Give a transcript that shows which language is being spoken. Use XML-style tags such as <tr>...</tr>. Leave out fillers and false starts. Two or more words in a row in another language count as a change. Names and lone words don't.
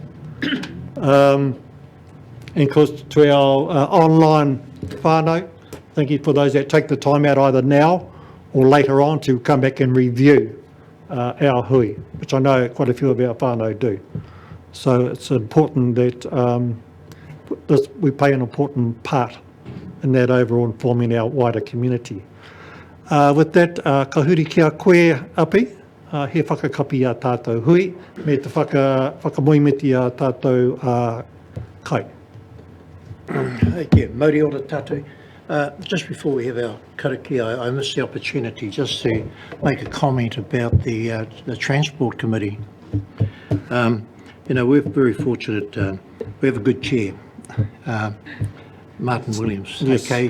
<en>And of course to our online whānau, thank you for those that take the time out either now or later on to come back and review our hui, which I know quite a few of our whānau do. So it's important that we play an important part in that overall informing our wider community. With that,</en> <mi>ka huri kia koe api, he whakakapi a tātou hui, me te whakamoimiti a tātou kai.</mi> <en>Thank you.</en> <mi>Mauri ora tātou.</mi> <en>Just before we have our karakia, I missed the opportunity just to make a comment about the Transport Committee. You know, we're very fortunate. We have a good chair, Martin Williams. Yes. Okay,</en>